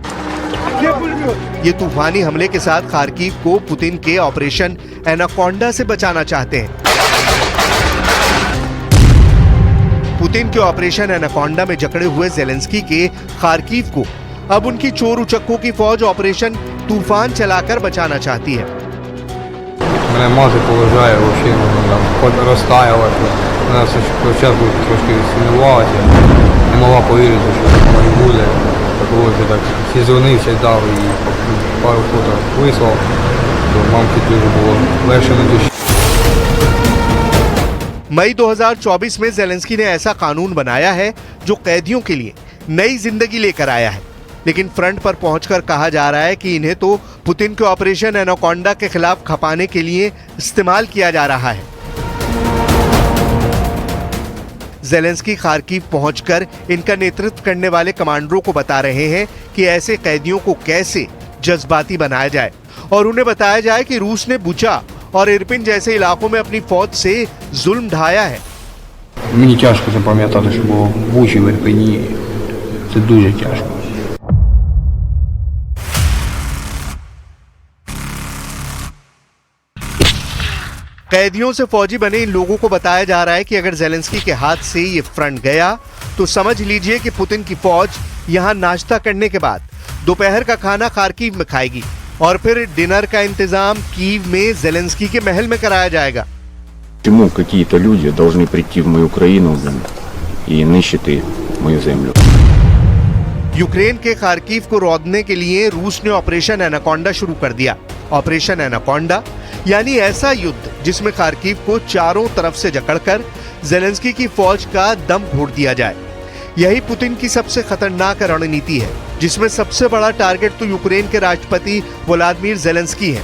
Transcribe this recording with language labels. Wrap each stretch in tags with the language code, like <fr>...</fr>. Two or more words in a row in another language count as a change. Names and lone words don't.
<hi>ये तूफानी हमले के साथ खार्किव को पुतिन के ऑपरेशन एनाकोंडा से बचाना चाहते हैं। पुतिन के ऑपरेशन एनाकोंडा में जकड़े हुए जेलेंस्की के खार्किव को अब उनकी चोर उचक्कों की फौज ऑपरेशन तूफान चलाकर बचाना चाहती है।</hi> <uk>Мене мати поважає, взагалі розтаяла. Вона спочатку трошки сумнівалася, не могла повірити, що воно буде. Коли вже так зізвонився, дав і пару фото вислав, то мамці дуже було легше на душі.</uk> <hi>मई 2024 में जेलेंस्की ने ऐसा कानून बनाया है जो कैदियों के लिए नई जिंदगी लेकर आया है, लेकिन फ्रंट पर पहुंचकर कहा जा रहा है कि इन्हें तो पुतिन के ऑपरेशन एनाकोंडा के खिलाफ खपाने के लिए इस्तेमाल किया जा रहा है। जेलेंस्की खार्किव पहुंचकर इनका नेतृत्व करने वाले कमांडरों को बता रहे हैं कि ऐसे कैदियों को कैसे जज्बाती बनाया जाए और उन्हें बताया जाए कि रूस ने बुचा और इरपिन जैसे इलाकों में अपनी फौज से जुल्म ढाया है।</hi> <uk>Мені тяжко запам'ятати, що було в Бучі, в Ірпені. Це дуже тяжко.</uk> <hi>कैदियों से फौजी बने इन लोगों को बताया जा रहा है कि अगर जेलेंस्की के हाथ से ये फ्रंट गया तो समझ लीजिए कि पुतिन की फौज यहां नाश्ता करने के बाद दोपहर का खाना खार्किव में खाएगी और फिर डिनर का इंतजाम कीव में जेलेंस्की के महल में कराया जाएगा।</hi> <ru>Почему какие-то люди должны прийти в мою Украину, блин, и нищеты мою землю?</ru> <hi>यूक्रेन के खार्किव को रौंदने के लिए रूस ने ऑपरेशन एनाकोंडा शुरू कर दिया। ऑपरेशन एनाकोंडा यानी ऐसा युद्ध जिसमें खार्किव को चारों तरफ से जकड़कर जेलेंस्की की फौज का दम घोट दिया जाए। यही पुतिन की सबसे खतरनाक रणनीति है, जिसमें सबसे बड़ा टारगेट तो यूक्रेन के राष्ट्रपति व्लादिमीर जेलेंस्की है।</hi>